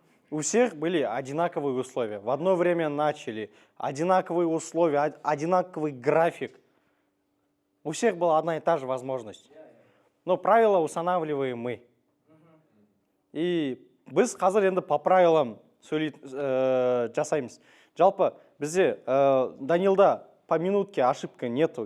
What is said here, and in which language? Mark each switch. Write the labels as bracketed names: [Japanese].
[Russian] У всех были одинаковые условия. В одно время начали, одинаковые условия, одинаковый график. У всех была одна и та же возможность. Но правила устанавливаем мы. [Kazakh] И біз қазір енді [Russian] по правилам [Kazakh] жасаймыз. Жалпы бізде [Russian] Данилда по минутке ошибка нету.